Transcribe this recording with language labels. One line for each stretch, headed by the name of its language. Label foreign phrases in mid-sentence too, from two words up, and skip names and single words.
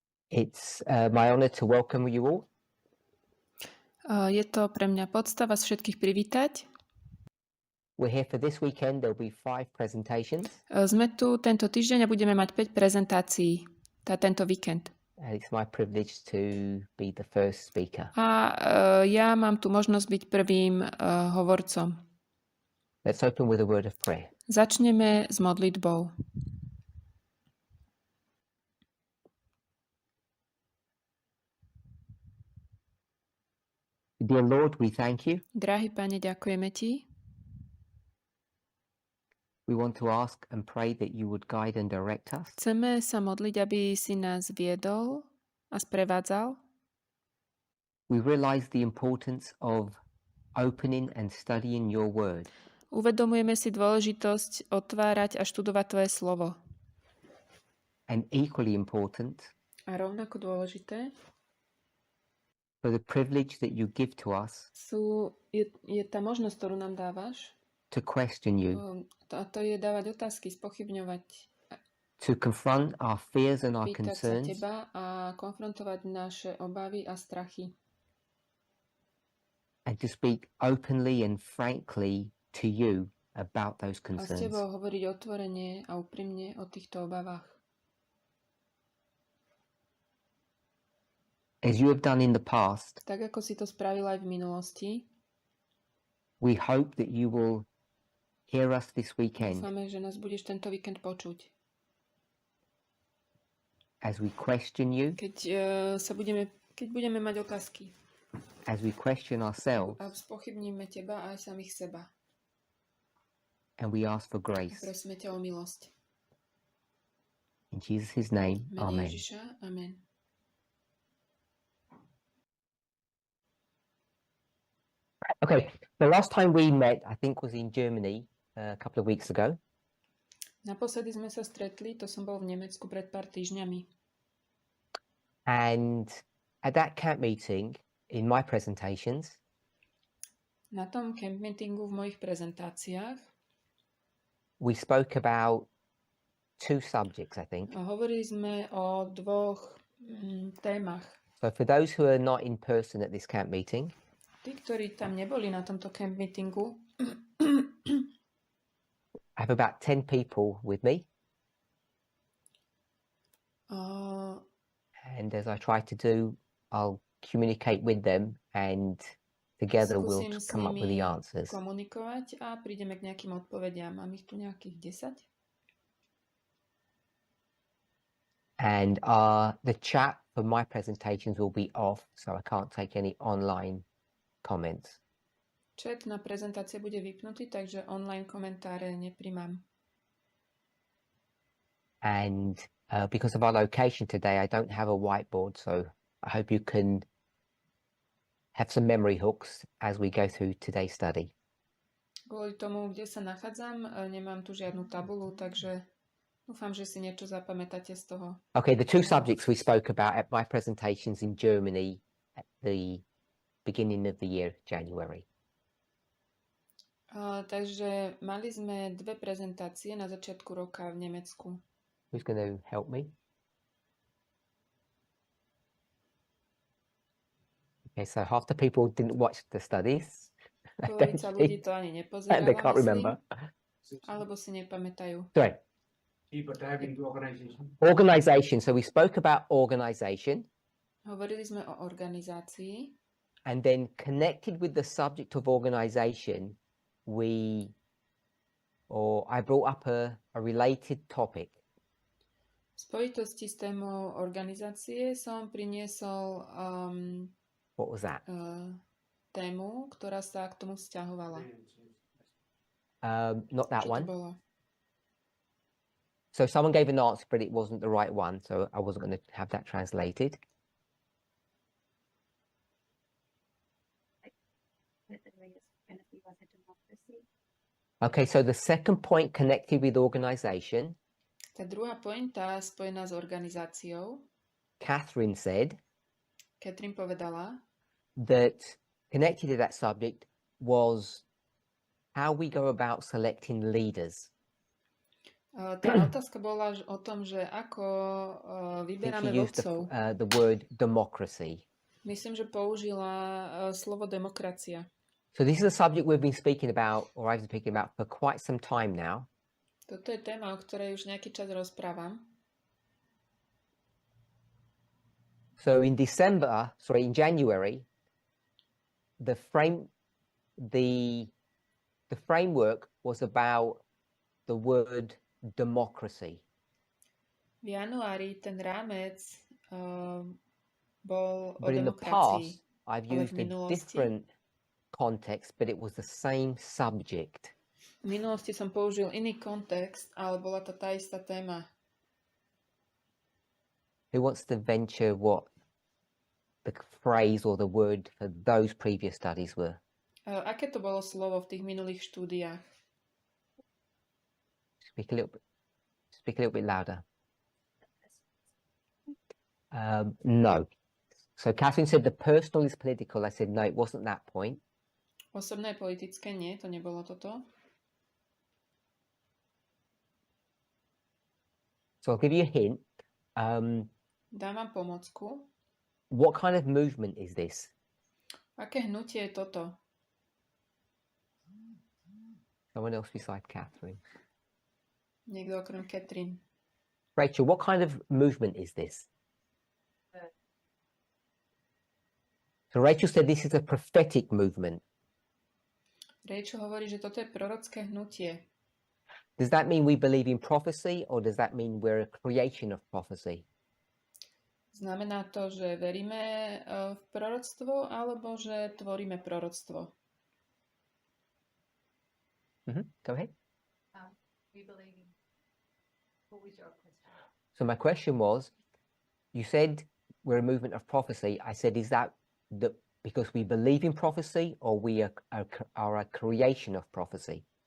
English: It's my honor to welcome you all.
Slovak: Je to pre mňa podsta vás všetkých privítať.
English: We're here for this weekend. There'll be 5 presentations.
Slovak: Sme tu tento týždeň a budeme mať 5 prezentácií tento víkend.
English: And it's my privilege to be the first speaker.
Slovak: A ja mám tu možnosť byť prvým hovorcom.
English: Let's open with a word of prayer.
Slovak: Začneme s modlitbou.
English: Dear Lord, we thank you.
Slovak: Drahý Pane, ďakujeme Ti.
English: We want to ask and pray that you would guide and direct us.
Slovak: Chceme sa modliť, aby si nás viedol a sprevádzal.
English: We realize the importance of opening and studying your word.
Slovak: Uvedomujeme si dôležitosť otvárať a študovať Tvoje slovo.
English: And equally important,
Slovak: A rovnako dôležité
English: for the privilege that you give to us
Slovak: je tá možnosť, ktorú nám dávaš.
English: to question you,
Slovak: A to je dávať otázky, spochybňovať,
English: to confront our fears and our
Slovak: pýtať sa
English: concerns,
Slovak: Teba a konfrontovať naše obavy a strachy.
English: and to speak openly and frankly to you about those
Slovak: A s
English: concerns.
Slovak: Tebou hovoriť otvorene a úprimne o týchto obavách.
English: As you have done in the past,
Slovak: Tak ako si to spravil aj v minulosti,
English: we hope that you will hear us this weekend
Slovak: dúfame, že nás budeš tento víkend počuť.
English: as we question you,
Slovak: Keď budeme mať otázky
English: as we question ourselves,
Slovak: a spochybníme Teba aj samých seba.
English: and we ask for grace.
Slovak: Prosíme ťa o milosť.
English: In Jesus' name,
Slovak: Mene
English: amen.
Slovak: Ježiša, amen.
English: Okay, the last time we met, I think, was in Germany a couple of weeks ago.
Slovak: Naposledy sme sa stretli, to som bol v Nemecku pred pár týždňami.
English: And at that camp meeting, in my presentations,
Slovak: Na tom
English: camp meetingu
Slovak: v mojich prezentáciách
English: we spoke about 2 subjects, I think.
Slovak: hovorili sme o dvoch témach.
English: So for those who are not in person at this camp meeting,
Slovak: Tí, ktorí tam neboli na tomto
English: camp meetingu, I have about 10 people with me. uh, And as I try to do, I'll communicate with them and together we'll
Slovak: skúsim s
English: come up with the
Slovak: nimi
English: answers.
Slovak: komunikovať a prídeme k nejakým odpovediam. Mám ich tu nejakých 10?
English: And the chat for my presentations will be off, so I can't take any online comments.
Slovak: Chat na prezentácie bude vypnutý, takže online komentáre neprimám.
English: And because of our location today, I don't have a whiteboard, so I hope you can have some memory hooks as we go through today's study.
Slovak: Kvôli tomu, kde sa nachádzam, nemám tu žiadnu tabulu, takže dúfam, že si niečo zapamätáte z toho.
English: Okay, the 2 subjects we spoke about at my presentations in Germany at the beginning of the year, January.
Slovak: Takže mali sme 2 prezentácie na začiatku roka v Nemecku.
English: Who's going to help me? Okay, so half the people didn't watch the studies. I don't
Slovak: Polovica ľudí
English: think,
Slovak: to ani
English: and
Slovak: nepozerala,
English: they can't
Slovak: myslím,
English: remember.
Slovak: alebo si nepamätajú.
English: Sorry. Deeper dive into organization. Organization. So we spoke about organization,
Slovak: Hovorili sme o organizácii
English: and then connected with the subject of organization, I brought up a related topic.
Slovak: v spojitosti s témou organizácie som priniesol
English: What was that?
Slovak: tému, ktorá sa k tomu vzťahovala.
English: Not that
Slovak: Čo to
English: one.
Slovak: bolo?
English: So someone gave an answer, but it wasn't the right one, so I wasn't going to have that translated. Okay, so the second point connected with organization,
Slovak: Tá druhá pointa spojená s organizáciou,
English: Catherine said
Slovak: Katrin povedala,
English: that connected to that subject was how we go about selecting leaders.
Slovak: Tá otázka bola o tom, že ako
English: I think she
Slovak: vyberáme
English: used
Slovak: vodcov.
English: the word democracy.
Slovak: Myslím, že použila slovo demokracia.
English: So this is a subject we've been speaking about, or I've been speaking about for quite some time now.
Slovak: Toto je téma, o ktorej už nejaký čas rozprávam.
English: So in January, the framework was about the word democracy.
Slovak: V januári ten rámec bol o
English: But in the
Slovak: demokracii.
English: past, I've
Slovak: ale v
English: used a
Slovak: minulosti-
English: different context, but it was the same subject.
Slovak: V minulosti som použil iný kontext, ale bola to tá istá téma.
English: Who wants to venture what the phrase or the word for those previous studies were?
Slovak: Aké to bolo slovo v tých minulých štúdiách?
English: Speak a little bit louder.
Slovak: No.
English: So Catherine said the personal is political. I said, no, it wasn't that point.
Slovak: Osobné politické nie, to nebolo toto.
English: So I'll give you a hint.
Slovak: Dám vám pomocku.
English: What kind of movement is this?
Slovak: Aké hnutie je toto?
English: Someone else beside Catherine.
Slovak: Niekto okrem Katrin.
English: Rachel, what kind of movement is this? So Rachel said this is a prophetic movement.
Slovak: Rachel hovorí, že toto je prorocké hnutie.
English: Does that mean we believe in prophecy, or does that mean we're a creation of prophecy?
Slovak: Znamená to, že veríme v proroctvo, alebo že tvoríme proroctvo?
English: Go ahead. We believe in. What was your question? So my question was, you said we're a movement of prophecy. I said, is that because we believe in prophecy, or we are a creation of prophecy?